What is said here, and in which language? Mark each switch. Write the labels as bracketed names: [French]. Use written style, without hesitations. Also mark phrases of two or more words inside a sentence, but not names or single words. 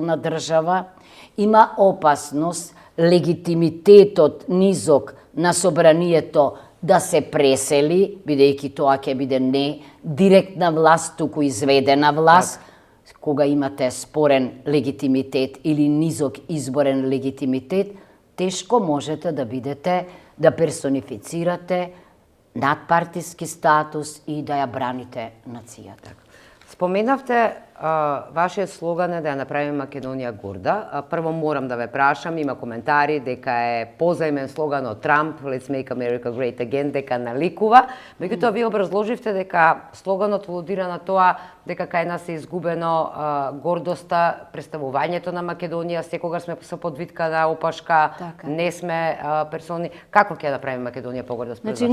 [Macedonian] на држава, има опасност легитимитетот низок на собранието да се пресели, бидејќи тоа ќе биде не директна власт, туку изведена власт, кога имате спорен легитимитет или низок изборен легитимитет, тешко можете да бидете, да персонифицирате надпартиски статус и да ја браните нацијата. Споменавте, вашиот слоган е да ја направиме Македонија горда. Прво морам да ве прашам, има коментари дека е позаимен слоган од Трамп, [English] Let's make America great again, [Macedonian] дека наликува. Меѓутоа, вие образложивте дека слоганот алудира на тоа дека кај нас е изгубено гордоста, представувањето на Македонија, секогаш сме со подвитка на опашка, Така. не сме персони. Како ќе ја направиме Македонија погорда според Значи,